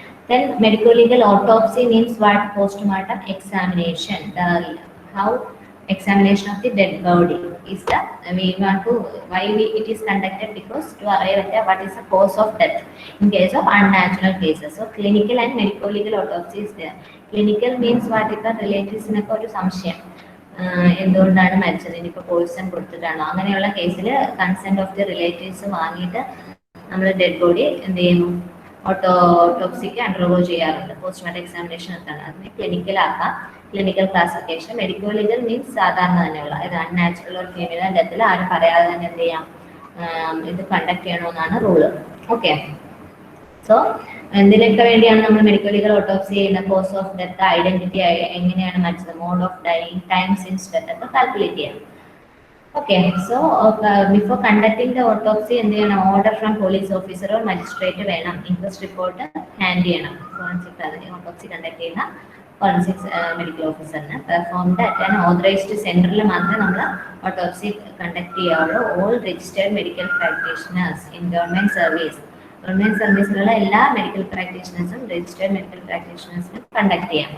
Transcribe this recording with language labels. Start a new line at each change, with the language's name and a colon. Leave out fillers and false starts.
English: Then medical legal autopsy means what? Postmortem examination. How examination of the dead body is the we want to it is conducted because to arrive at what is the cause of death in case of unnatural cases. So clinical and medical legal autopsy is there. Clinical means what? If the relatives
Malayalam: ഒരു സംശയം എന്തുകൊണ്ടാണ് മരിച്ചത്, ഇനിയിപ്പോൾ Poisson കൊടുത്തിട്ടാണോ, അങ്ങനെയുള്ള കേസിൽ consent of the relatives വാങ്ങിയിട്ട് നമ്മൾ dead body എന്ത് ചെയ്യുന്നു, ഓട്ടോപ്സിക്ക് അണ്ടർഗോ ചെയ്യാറുണ്ട്. പോസ്റ്റ്മോർട്ടം എക്സാമിനേഷൻ എത്താണ് അതിന് ക്ലിനിക്കലാക്കാം. Clinical classification medical legal means സാധാരണ തന്നെയുള്ള ഇത് അൺനാച്ചുറൽ ഒരു ഫീമെയിൽ ഡെത്തിൽ ആരും പറയാതെ തന്നെ എന്ത് ചെയ്യാം, ഇത് കണ്ടക്ട് ചെയ്യണമെന്നാണ് റൂള്. ഓക്കെ, സോ എന്തിനൊക്കെ വേണ്ടിയാണ് നമ്മൾ മെഡിക്കൽ ലീഗൽ ഓട്ടോപ്സി ചെയ്യുന്ന? കോസ് ഓഫ് ഡെത്ത്, ഐഡന്റിറ്റി, എങ്ങനെയാണ് മരിച്ചത്, mode of dying, time since death ഒക്കെ കാൽക്കുലേറ്റ് ചെയ്യാം.
English: Okay, so before conducting the autopsy,
Malayalam: എന്ത് ചെയ്യണം? ഓർഡർ ഫ്രം പോലീസ് ഓഫീസറോ മജിസ്ട്രേറ്റ് വേണം. ഇൻക്വസ്റ്റ് റിപ്പോർട്ട് ഹാൻഡ് ചെയ്യണം. ഫോറൻസിക് ഓട്ടോപ്സി കണ്ടക്ട് ചെയ്യുന്ന forensic medical ഓഫീസറിന് performed at an authorised സെന്ററിൽ മാത്രമേ നമ്മൾ autopsy conduct ചെയ്യാവുള്ളൂ. All registered medical practitioners in government സർവീസിലുള്ള എല്ലാ മെഡിക്കൽ പ്രാക്ടീഷണേഴ്സും രജിസ്റ്റേർഡ് മെഡിക്കൽ പ്രാക്ടീഷണേഴ്സിനും കണ്ടക്ട് ചെയ്യാം.